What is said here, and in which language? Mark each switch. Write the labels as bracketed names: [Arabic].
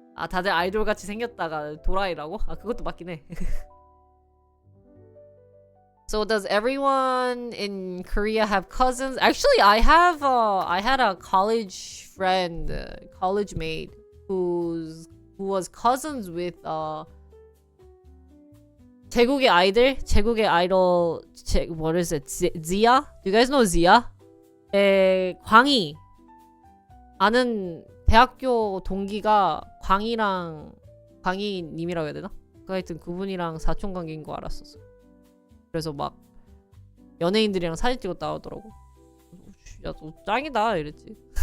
[Korean] 다들 아이돌 같이 생겼다가 도라이라고? 그것도 맞긴 해. [English] So does everyone in Korea have cousins? Actually, I had a college friend, college mate who was cousins with 제국의 아이돌, what is it? Zia? Do you guys know Zia? 광희. [Korean] 아는 대학교 동기가 광희님이라고 해야 되나? 하여튼 그분이랑 사촌관계인 거 알았었어. 그래서 막 연예인들이랑 사진 찍었다 하더라고. 야, 너 짱이다 이랬지.